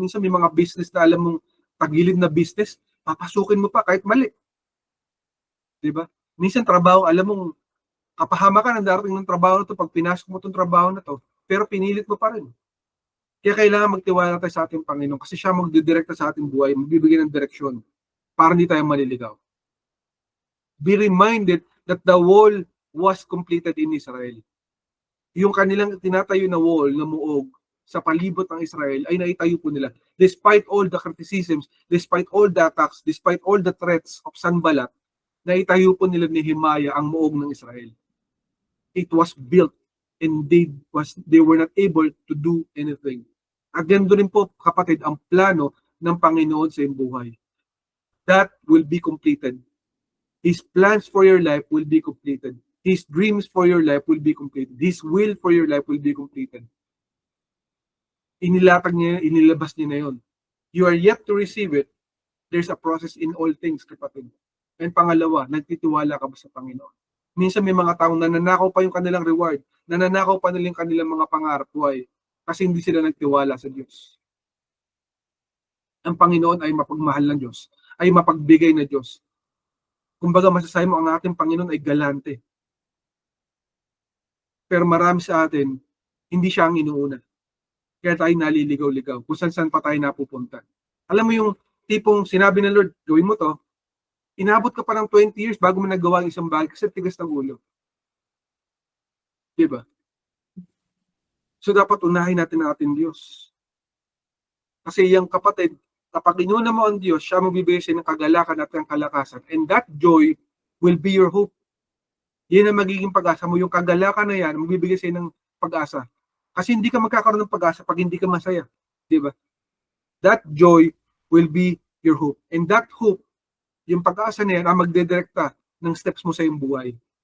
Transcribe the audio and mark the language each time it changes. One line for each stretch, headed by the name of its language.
Filipino: Minsan may mga business na alam mong tagilid na business, papasukin mo pa kahit mali. Di ba? Minsan trabaho, alam mong kapahama ka ng darating ng trabaho na to, pag pinasok mo itong trabaho na to, pero pinilit mo pa rin. Kaya kailangan magtiwala tayo sa ating Panginoon kasi siya magdidirekta sa ating buhay, magbibigay ng direksyon para hindi tayo maliligaw.
English: Be reminded that the wall was completed in Israel.
Filipino: Yung kanilang tinatayo na wall na muog sa palibot ng Israel ay naitayo po nila.
English: Despite all the criticisms, despite all the attacks, despite all the threats of Sanballat,
Filipino: naitayo po nila ni Nehemiah ang muog ng Israel.
English: It was built. and they were not able to do anything.
Filipino: At ganito rin po, kapatid, ang plano ng Panginoon sa iyong buhay.
English: That will be completed. His plans for your life will be completed. His dreams for your life will be completed. His will for your life will be completed.
Filipino: Inilatag niya, inilabas niya na yun.
English: You are yet to receive it. There's a process in all things, kapatid.
Filipino: And pangalawa, nagtitiwala ka ba sa Panginoon? Minsan may mga taong nananakaw pa yung kanilang reward, nananakaw pa nila yung kanilang mga pangarap. Why? Kasi hindi sila nagtiwala sa Diyos. Ang Panginoon ay mapagmahal ng Diyos, ay mapagbigay na Diyos. Kumbaga masasabi mo, ang ating Panginoon ay galante. Pero marami sa atin, hindi siya ang inuuna. Kaya tayo naliligaw-ligaw, kung saan pa tayo napupunta. Alam mo yung tipong sinabi ng Lord, gawin mo to, inabot ka pa ng 20 years bago mo nagawa ang isang bagay kasi tigas ng ulo. Diba? So dapat unahin natin ang ating Diyos. Kasi yung kapatid, kapag inuna mo ang Diyos, siya magbibigay sa ng kagalakan at ang kalakasan.
English: And that joy will be your hope.
Filipino: Yan ang magiging pag-asa mo. Yung kagalakan na yan, magbibigay sa ng pag-asa. Kasi hindi ka magkakaroon ng pag-asa pag hindi ka masaya. Diba?
English: That joy will be your hope. And that hope,
Filipino: yung pag-asa na yan, ang magdedirekta ng steps mo sa iyong buhay.